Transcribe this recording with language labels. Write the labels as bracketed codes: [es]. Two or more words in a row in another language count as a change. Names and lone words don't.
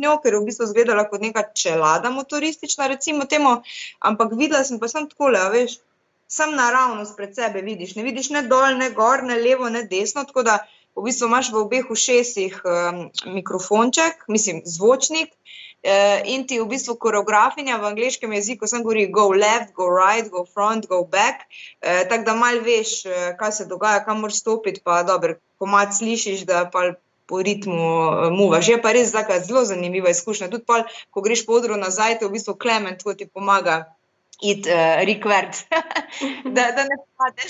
[sl] njo, ker je v bistvu izgledala kot neka čelada motoristična, recimo temu, ampak videla sem pa samo takole, a veš, sam naravnost pred sebe vidiš, ne vidiš ne dol, ne gor, ne levo, ne desno, tako da v bistvu imaš v obeh ušesih mikrofonček, mislim, zvočnik, in ti v bistvu koreografinja v angleškem jeziku samo govori [en] go left, go right, go front, go back, [sl] tako da malo veš, kaj se dogaja, kam moraš stopiti, pa dobro, komad slišiš, da pa po ritmu muvaš. Je pa res taka zelo zanimiva izkušnja, tudi pol, ko greš po odru nazaj, te v bistvu Klement, ko ti pomaga iti rikvert, da ne padeš.